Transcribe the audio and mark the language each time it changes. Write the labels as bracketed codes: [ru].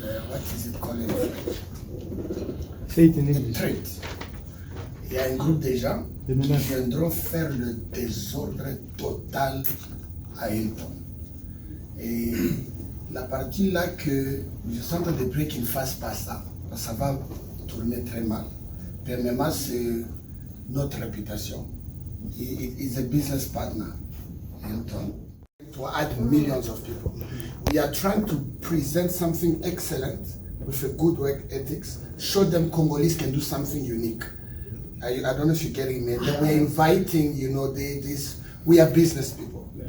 [en] what is it called in French? [fr] Il y a un groupe de gens qui viendront faire le désordre total à Hilton. Et la partie là que je suis en train de prier qu'ils ne fassent pas ça, parce que ça va tourner très mal. Premièrement, c'est notre réputation. [en] It is a business partner. Hilton, to add millions of people. We are trying to present something excellent with a good work ethics, show them Congolese can do something unique. I don't know if you're getting me. Then we're inviting, you know, we are business people.